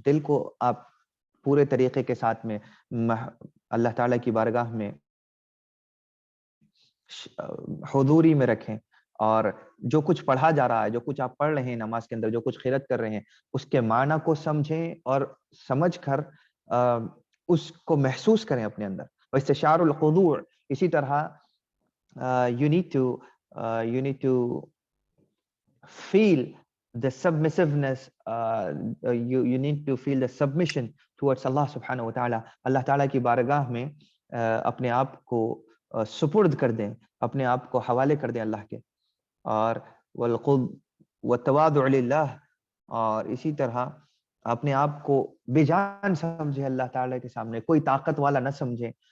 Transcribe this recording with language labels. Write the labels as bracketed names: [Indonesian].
[Urdu] دل کو آپ پورے طریقے کے ساتھ میں اللہ تعالیٰ کی بارگاہ میں حضوری میں رکھیں، اور جو کچھ پڑھا جا رہا ہے، جو کچھ آپ پڑھ رہے ہیں نماز کے اندر، جو کچھ قرات کر رہے ہیں، اس کے معنی کو سمجھیں اور سمجھ کر اس کو محسوس کریں اپنے اندر. [Arabic] واستشعار الخضوع، [Urdu] اسی طرح [English] you need to feel the submissiveness، you need to feel the submission towards Allah subhanahu wa ta'ala. [Urdu] اللہ تعالیٰ کی بارگاہ میں اپنے آپ کو سپرد کر دیں، اپنے آپ کو حوالے کر دیں اللہ کے. اور [Arabic] والتواضع للہ، [Urdu] اور اسی طرح اپنے آپ کو بے جان سمجھے اللہ تعالیٰ کے سامنے، کوئی طاقت والا نہ سمجھے.